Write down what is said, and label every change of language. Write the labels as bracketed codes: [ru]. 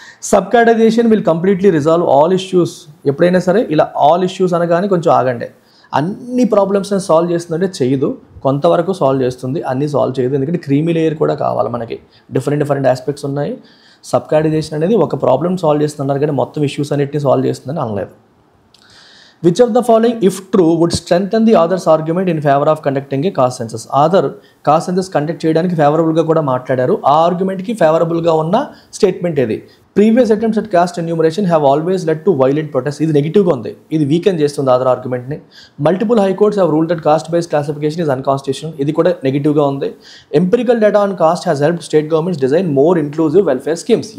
[en] Subcategorization will completely resolve all issues. [te] ఎప్పుడైనా సరే ఇలా ఆల్ ఇష్యూస్ అనగానే కొంచెం ఆగండి. అన్ని ప్రాబ్లమ్స్ని సాల్వ్ చేస్తుందంటే చేయదు, కొంతవరకు సాల్వ్ చేస్తుంది, అన్నీ సాల్వ్ చేయదు. ఎందుకంటే క్రీమీ లేయర్ కూడా కావాలి మనకి, డిఫరెంట్ ఆస్పెక్ట్స్ ఉన్నాయి. సబ్కాటగరైజేషన్ అనేది ఒక ప్రాబ్లమ్ సాల్వ్ చేస్తున్నారు కానీ మొత్తం ఇష్యూస్ అన్నిటిని సాల్వ్ చేస్తుందని అనలేదు. [en] Which of the following, if true, would strengthen the author's argument in favor of conducting a caste census? [te] Author caste census conduct చేయడానికి ఫేవరబుల్గా కూడా మాట్లాడారు. ఆ ఆర్గ్యుమెంట్కి ఫేవరబుల్గా ఉన్న స్టేట్మెంట్ ఏది? [en] Previous attempts at caste enumeration have always led to violent protest. [te] ఇది నెగిటివ్గా ఉంది, ఇది వీకెన్ చేస్తుంది other ఆర్గ్యుమెంట్ని. [en] Multiple high courts have ruled that caste based classification is unconstitutional. [te] ఇది కూడా నెగిటివ్గా ఉంది. [en] Empirical data on caste has help state governments design more inclusive welfare schemes.